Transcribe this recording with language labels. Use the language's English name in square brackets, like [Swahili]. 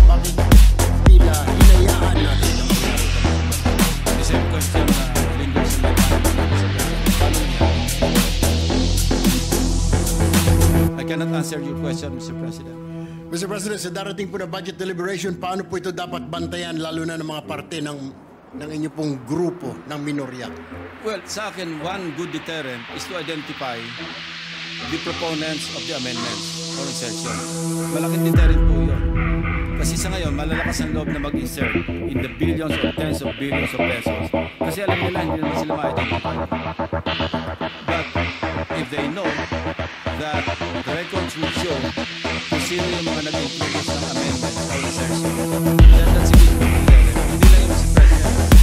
[Filipino] Bakit tila hinayaan natin ang mangyari? [English] the same question lingers in my mind. [Filipino] Paano niya? [English] I cannot answer your question, Mr. President. Mr. [Filipino] President, sa darating po na budget deliberation, paano po ito dapat bantayan lalo na ng mga parte ng inyo pong grupo ng minorya? [English] Well, [Filipino] sa akin, [English] one good deterrent is to identify the proponents of the amendments or insertion. [Filipino] Malaking deterrent po yun. Kasi sa ngayon, malalakas ang loob na mag-insert [English] in the billions or tens of billions of pesos. [Filipino] Kasi alam nila, hindi naman sila ma-identify. [English] But if they know that the records will show [Filipino] kung sino yung mga nag-introduce ng [English] amendments or insertion, then that's a good deterrent. [Filipino] Hindi lang yung [English] Mr. President.